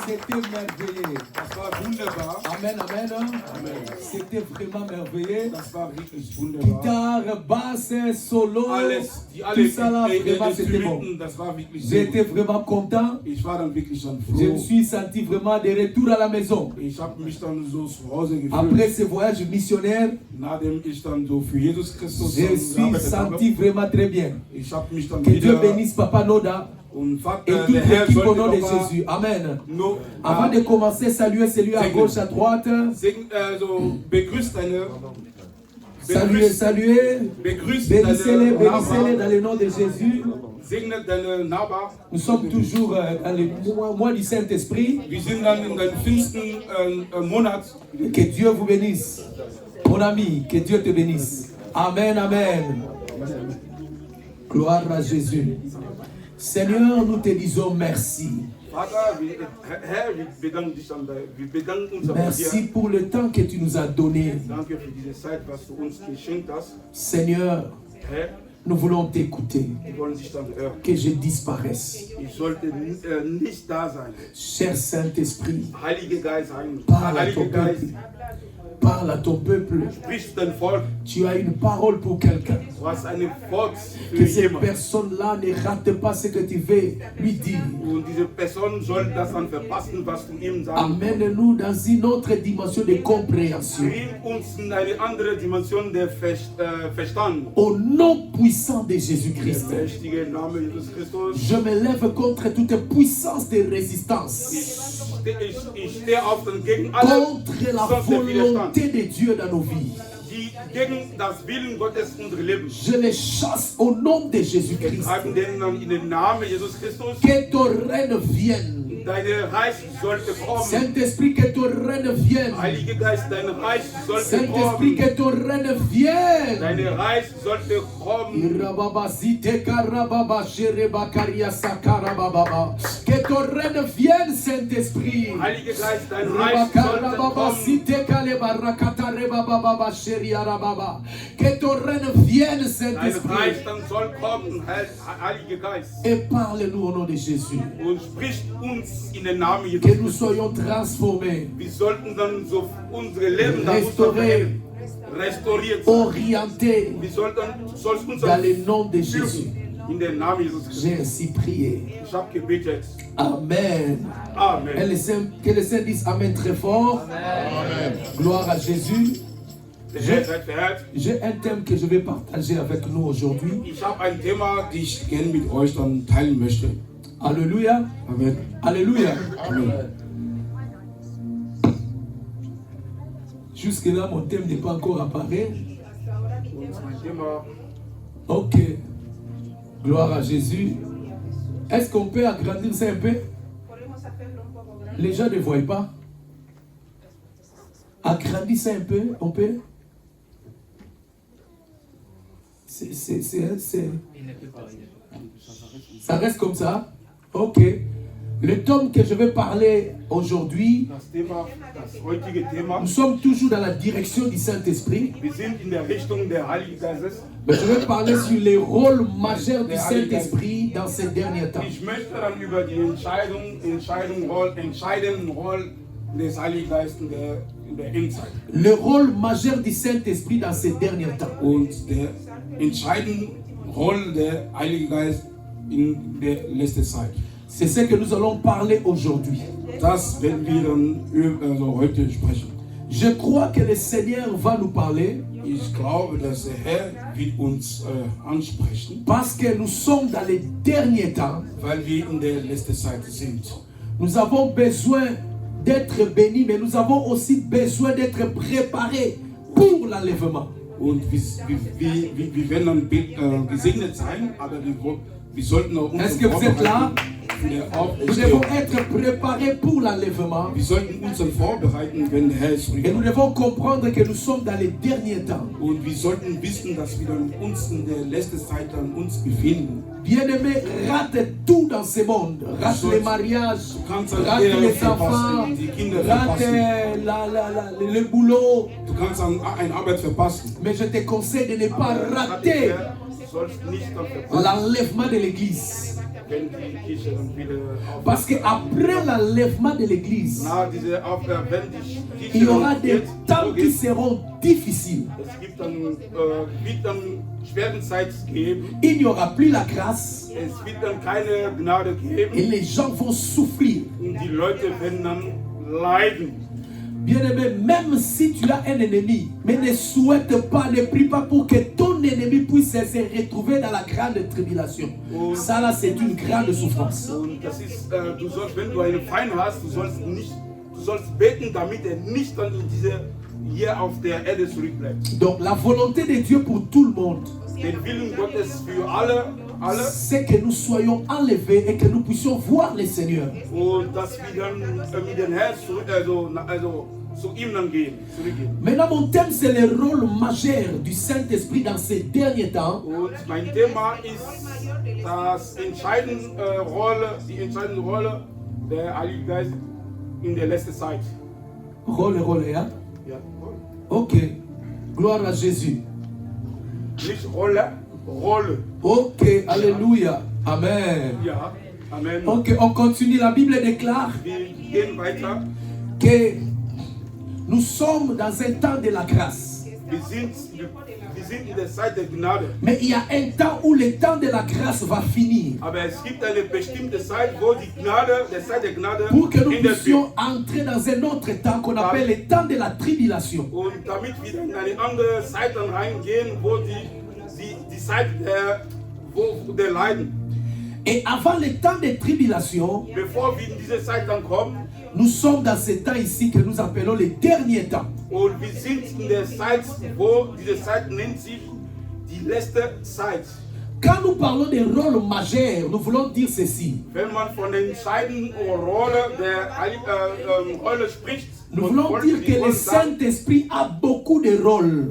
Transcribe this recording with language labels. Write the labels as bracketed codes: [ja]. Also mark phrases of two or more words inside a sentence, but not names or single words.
[fr] C'était merveilleux. [de] Das war wunderbar. [fr] Amen, amen. Amen. C'était vraiment merveilleux. [de] Das war wirklich wunderbar. [fr] Guitare, basse, solo, [de] Alle [fr] tout ça là, vraiment c'était bon. [de] Instrumenten, das war wirklich sehr [fr] J'étais [de] gut. [fr] vraiment content. [de] Ich war dann wirklich dann [fr] Je me [de] froh. [fr] suis senti vraiment de retour à la maison. [de] Ich habe mich dann so zu Hause [fr] Après [de] gefühlt. [fr] ce voyage missionnaire, [de] Nachdem ich dann so für Jesus Christus [fr] je suis [de] gearbeitet habe. [fr] senti vraiment très bien. [de] Ich habe mich dann [fr] Que Dieu [de] wieder [fr] bénisse Papa Noda [de] und [fr] et [de] Vater, [fr] toute [de] der Herr [fr] l'équipe au nom de [de] sollte [fr] Jésus. Amen. [de] noch [fr] Avant de commencer, saluer celui à gauche, à droite. [de] begrüßt deine [fr] Saluer. [de] begrüßt [fr] Bénissez-les, [de] deine [fr] bénissez-les dans [de] Nachbarn, [fr] le nom de Jésus. [de] segnet deine Nachbarn. [fr] Nous sommes toujours dans le mois du Saint-Esprit. [de] Wir sind dann in deinem finsten Monat. [fr] Que Dieu vous bénisse. Mon ami, que Dieu te bénisse. Amen, amen. Gloire à Jésus. Seigneur, nous te disons merci. [de] Vater, Herr, wir bedanken uns bei [fr] Merci [de] dir. [fr] pour le temps que tu nous as donné. [de] Danke für diese Zeit, was du uns geschenkt hast. [fr] Seigneur, [de] Herr, [fr] nous voulons t'écouter. [de] wir wollen dich dann hören. [fr] Que je disparaisse. [de] Ich sollte nicht da sein. [fr] Cher Saint-Esprit, [de] Heilige Geist, [fr] parle à ton [de] Heilige Geist, [fr] peuple. Parle à ton peuple. [de] sprich dein Volk. [fr] Tu as une parole pour quelqu'un. [de] Du hast eine Wort [fr] Que [de] für [fr] cette [de] jemanden. [fr] personne-là ne rate pas ce que tu veux lui dire. [de] Und diese Person soll das dann verpassen, was du ihm sagst. [fr] Amène-nous dans une autre dimension de compréhension. [de] Bring uns in eine andere Dimension der Verstand. [fr] Au nom puissant de [de] Der [fr] Jésus-Christ, [de] mächtige Name Jesus Christus. [fr] je me lève contre toute puissance de résistance, [de] Ich stehe auf und gegen alle [fr] contre la [de] Sonst der Widerstand, [fr] volonté de Dieu dans nos vies. [de] die gegen das Willen Gottes in unser Leben. [fr] Je les chasse au nom de [de] Wir [fr] Jésus-Christ. [de] treiben denen dann in den Namen Jesus Christus. [fr] Que ton règne vienne. [de] Deine Reich sollte kommen. [fr] Saint-Esprit, que ton règne vienne. [de] Heiliger Geist, dein Reich sollte [fr] Saint-Esprit, [de] kommen. [fr] que ton règne vienne. [de] Deine Reich sollte kommen. [fr] Que ton règne vienne, Saint-Esprit. [de] Heiliger Geist, dein Reich sollte kommen. [fr] Que ton règne vienne, [de] Dein [fr] Saint-Esprit. [de] Reich dann soll kommen, Heiliger Geist. [fr] Et parle-nous au nom de Jésus. [de] Und spricht uns in den Namen Jesus [fr] Que nous [de] Christus. [fr] soyons transformés, [de] Wir sollten dann so unsere Leben dann [fr] restaurés, [de] restauriert sein. [fr] orientés [de] Wir sollst uns [fr] dans le nom de Jésus. [de] in den Namen Jesus Christus. [fr] J'ai ainsi prié. [de] Ich habe gebetet. [fr] Amen. Amen. Que les saints disent Amen très fort. Amen. Gloire à Jésus. [de] Der Herr seid verehrt. [fr] J'ai un thème que je vais partager avec nous aujourd'hui. [de] Ich habe ein Thema, das ich gerne mit euch dann teilen möchte. [fr] Alléluia. Amen. Alléluia. Amen. Jusque-là, mon thème n'est pas encore apparu. [de] Und mein Thema, [fr] Ok. Gloire à Jésus. Est-ce qu'on peut agrandir ça un peu? Les gens ne voient pas. Agrandir ça un peu, on peut? Ça reste comme ça? Ok. Le thème que je vais parler aujourd'hui, [de] das heutige Thema, [fr] nous sommes toujours dans la direction du Saint-Esprit. [de] wir sind in der Richtung des Heiligen Geistes. [fr] Mais je vais parler sur les rôles majeurs du Saint-Esprit dans ces derniers temps. [de] Ich möchte dann über die entscheidenden Rolle des Heiligen Geistes in der Endzeit. [fr] Le rôle majeur du Saint-Esprit dans ces derniers temps. [de] Und der entscheidende Rolle der Heilige Geist in der letzten Zeit. [fr] C'est ce que nous allons parler aujourd'hui. [de] Das werden wir dann heute sprechen. [fr] Je crois que le Seigneur va nous parler [de] Ich glaube, dass der Herr wird uns ansprechen, [fr] parce que nous sommes dans les derniers temps. [de] weil wir in der letzten Zeit sind. [fr] Nous avons besoin d'être bénis, mais nous avons aussi besoin d'être préparés pour l'enlèvement. [de] Und wir werden dann gesegnet sein, aber wir sollten auch uns [fr] Est-ce que vous êtes là? [de] für die [fr] Nous devons [de] Auferstehung. [fr] être préparés pour l'enlèvement. [de] Wir sollten uns dann vorbereiten, wenn der Herr [fr] Et [de] zurückkommt. [fr] nous devons comprendre que nous sommes dans les derniers temps. [de] Und wir sollten wissen, dass wir dann uns in der letzten Zeit dann uns befinden. [fr] Bien-aimé, rate tout dans ce monde. Rate les mariages, [de] kannst [fr] rate [de] Ehe [fr] les [de] verpassen, [fr] enfants, [de] die Kinder [fr] rate [de] verpassen. [fr] le boulot. [de] Du kannst dann eine Arbeit verpassen. [fr] Mais je te conseille de ne pas rater l'enlèvement de l'église. Parce qu'après l'enlèvement de l'église, il y aura des temps qui seront difficiles. Il n'y aura plus la grâce. Et les gens vont souffrir. Bien-aimé, même si tu as un ennemi, mais ne souhaite pas, ne prie pas pour que ton ennemi puisse se retrouver dans la grande tribulation. Ça là, c'est une grande souffrance. [de] Du sollst, wenn du einen Feind hast, du sollst beten, damit nicht dann in hier auf der Erde zurückbleibt. [fr] Donc la volonté de Dieu pour tout le monde, [de] Den Willen Gottes für alle, [fr] c'est que nous soyons enlevés et que nous puissions voir le Seigneur. [de] Und dass wir dann mit dem Herrn zu ihm dann zurückgehen. [fr] Maintenant, mon thème, c'est le rôle majeur du Saint-Esprit dans ces derniers temps. [de] Und mein Thema ist die entscheidende Rolle der Heilige Geist in der letzten Zeit. [fr] Rôle, ja? [de] Ja, Rolle. [fr] Ok. Gloire à Jésus. [de] Nicht Rolle. [fr] Ok, alléluia. Amen. [de] Ja, [fr] Amen. Ok, on continue. La Bible déclare [de] Wir gehen weiter. [fr] que nous sommes dans un temps de la grâce. [de] Wir sind in der Zeit der Gnade. [fr] Mais il y a un temps où le temps de la grâce va finir. [de] Aber es gibt eine bestimmte Zeit, wo die Gnade, der Zeit der Gnade [fr] Pour que nous [de] endet wird. [fr] puissions entrer dans un autre temps qu'on appelle le temps de la tribulation. [de] Und damit wir in eine andere Zeit dann reingehen, wo die Zeit der Leiden. [fr] Et avant le temps de tribulation, [de] Bevor wir in diese Zeit dann kommen, [fr] nous sommes dans ce temps ici que nous appelons les derniers temps. [de] und wir sind in der Zeit, wo diese Zeit nennt sich die letzte Zeit. [fr] Quand nous parlons des rôles majeurs, nous voulons dire ceci. [de] Wenn man von der entscheidenden Rolle der Rolle spricht, [fr] Nous voulons dire que le Saint-Esprit a beaucoup de rôles.